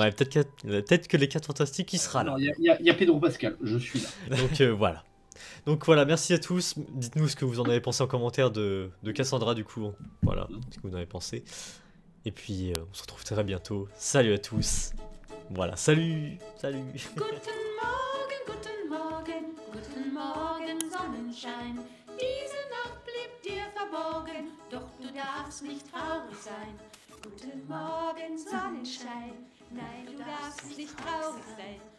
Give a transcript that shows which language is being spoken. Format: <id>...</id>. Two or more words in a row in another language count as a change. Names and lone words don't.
<fr>Ouais, peut-être que les 4 fantastiques, il sera là. Il y a Pedro Pascal, je suis là. Donc voilà. Donc voilà, merci à tous. Dites-nous ce que vous en avez pensé en commentaire de Cassandra du coup. Voilà, ce que vous en avez pensé. Et puis on se retrouve très bientôt. Salut à tous. Voilà, salut.</fr> <de>Guten Morgen, guten Morgen, guten Morgen, Sonnenschein. Diese Nacht blieb dir verborgen, doch du darfst nicht traurig sein. Guten Morgen, Sonnenschein. Nein, du darfst nicht traurig sein.</de>